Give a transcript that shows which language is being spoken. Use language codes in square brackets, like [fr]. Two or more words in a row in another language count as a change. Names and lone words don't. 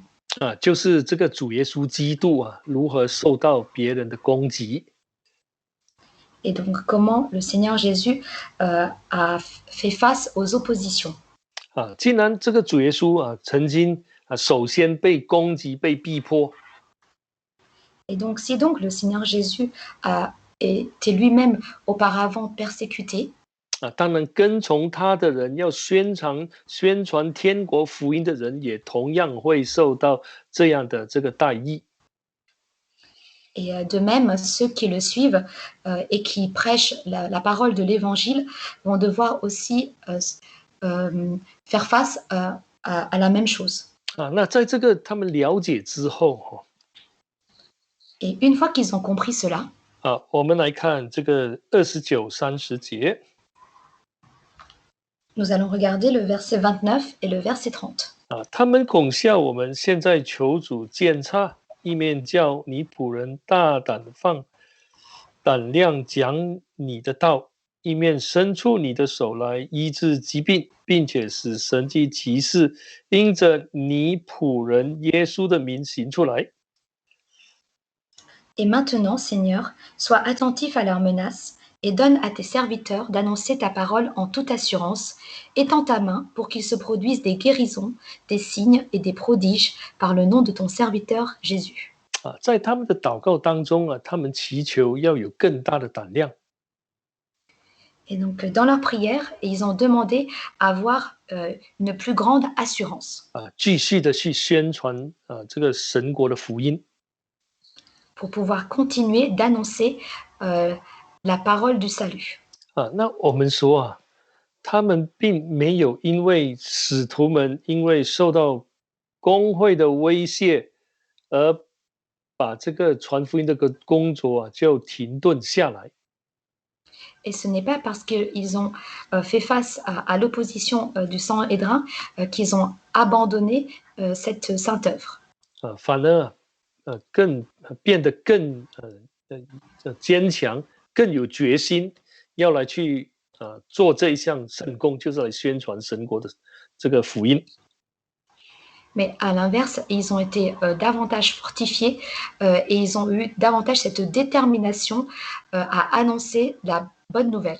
[zh] 就是这个主耶稣基督如何受到别人的攻击。 [fr] Et donc comment le Seigneur Jésus a fait face aux oppositions. [zh] 既然这个主耶稣曾经首先被攻击、被逼迫。 [fr] Et donc si donc le Seigneur Jésus a était lui-même auparavant persécuté. [zh] 当然跟从他的人要宣传天国福音的人也同样会受到这样的这个待遇。 [fr] Et de même, ceux qui le suivent et qui prêchent la parole de l'Évangile vont devoir aussi faire face à la même chose. [zh] 那在这个他们了解之后 [fr] Et une fois qu'ils ont compris cela, [zh] 我们来看这个29、30节。 [fr] Nous allons regarder le verset 29 et le verset 30. [zh] 他们恐吓我们，现在求主鉴察，一面叫你仆人大胆量讲你的道， 一面伸出你的手来医治疾病，并且使神迹奇事因着你仆人耶稣的名行出来。 [fr] Et maintenant, Seigneur, sois attentif à leurs menaces et donne à tes serviteurs d'annoncer ta parole en toute assurance. Étends ta main pour qu'il se produise des guérisons, des signes et des prodiges par le nom de ton serviteur Jésus. [zh] 在他们的祷告当中他们祈求要有更大的胆量。 [fr] Et donc, dans leur prière, ils ont demandé à avoir une plus grande assurance [zh] 继续的去宣传这个神国的福音。 [fr] pour pouvoir continuer d'annoncer la parole du salut. [zh] 那我们说他们并没有因为使徒们因为受到公会的威胁而把这个传福音的个工作就停顿下来。 [fr] Et ce n'est pas parce qu'ils ont fait face à l'opposition du Sanhédrin qu'ils ont abandonné cette sainte œuvre. [zh] 反而更变得更坚强，更有决心，要来去做这一项圣工，就是来宣传神国的这个福音。 [fr] Mais à l'inverse, ils ont été davantage fortifiés et ils ont eu davantage cette détermination à annoncer la bonne nouvelle.